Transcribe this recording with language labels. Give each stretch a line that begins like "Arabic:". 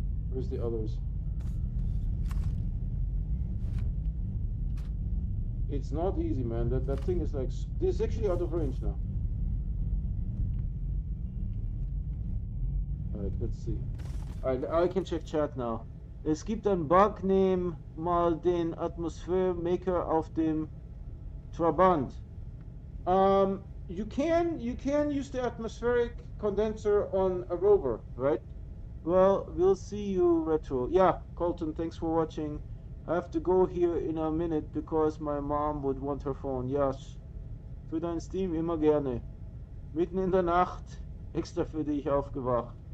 English: Where's the others? It's not easy, man. That thing is like... This is actually out of range now. Alright, let's see. Alright, I can check chat now.
German: Es gibt einen Bug, nehm mal den Atmosphere Maker auf dem Trabant.
English: You can use the atmospheric condenser on a rover, right? Well, we'll see you, Retro. Yeah, Colton, thanks for watching. I have to go here in a minute because my mom would want her phone. Yes.
German: Für dein Stream immer gerne. Mitten in der Nacht extra für dich aufgewacht.